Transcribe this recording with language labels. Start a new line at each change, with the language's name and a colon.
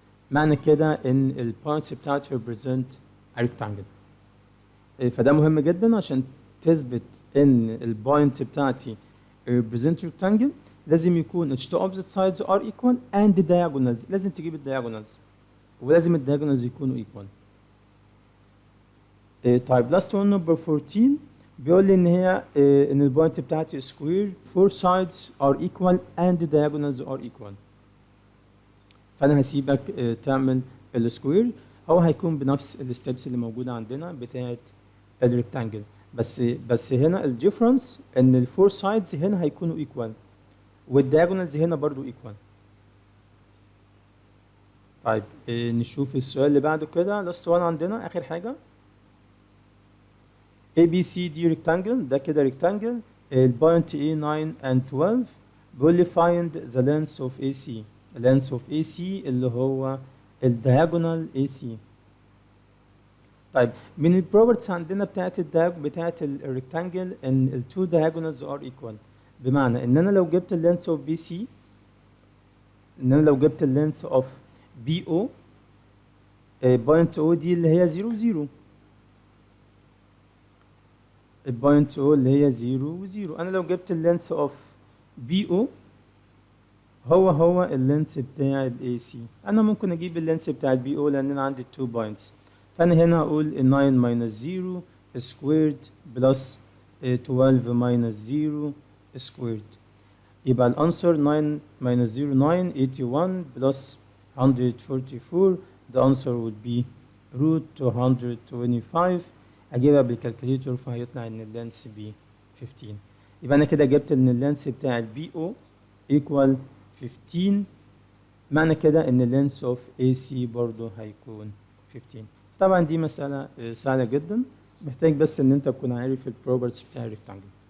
Arabic: معنى كده إن ال points بتاعتي
English: represent a rectangle.
Arabic: فده مهم جدا عشان تثبت إن ال point بتاعتي represent rectangle لازم يكون ال
English: two opposite sides are equal
Arabic: and the diagonals لازم تجيب ال diagonals ولازم ال diagonals يكونوا equal.
English: طيب last one number 14
Arabic: بيقول لي ان هي
English: ان البوينت بتاعتي square 4 sides are equal and the diagonals are equal.
Arabic: فانا هسيبك تعمل السكوير. هو هيكون بنفس الستبس اللي موجوده عندنا بتاعت الريكتانجل بس هنا الديفرنس ان الفور سايدز هنا هيكونوا equal والdiagonals هنا برضو equal. طيب نشوف السؤال اللي بعده كده. last one عندنا اخر حاجه ABCD rectangle. ده كده rectangle. البوينت A 9 and 12
English: بيقول لي find the length of AC. length of AC
Arabic: اللي هو الدياجونال
English: AC.
Arabic: طيب من البروبرتيز عندنا بتاعت الريكتانجل ان التو diagonals are equal. بمعنى ان انا لو جبت اللينث اوف بي سي، ان انا لو جبت اللينث اوف بي او، بوينت او دي اللي هي 0 0، البوينت او اللي هي 0 و0، انا لو جبت اللينث اوف بي او هو اللينث بتاع الاي سي، انا ممكن اجيب اللينث بتاع البي او لان انا عندي 2 بوينتس، فانا هنا هقول
English: 9 minus 0 squared
Arabic: plus 12 minus 0 squared. يبقى الانسر
English: 9 minus 0 9 81 plus 144. the answer would be root 225.
Arabic: اجيبها بالكالكوليتور فهيطلع ان اللينس ب 15. يبقى انا كده جبت ان اللينس بتاع البي او equal 15. معنى كده ان اللينس اوف اي سي برضه هيكون 15. طبعا دي مسألة سهلة جدا، محتاج بس ان انت تكون عارف البروبرتيز بتاع الريكتانجل.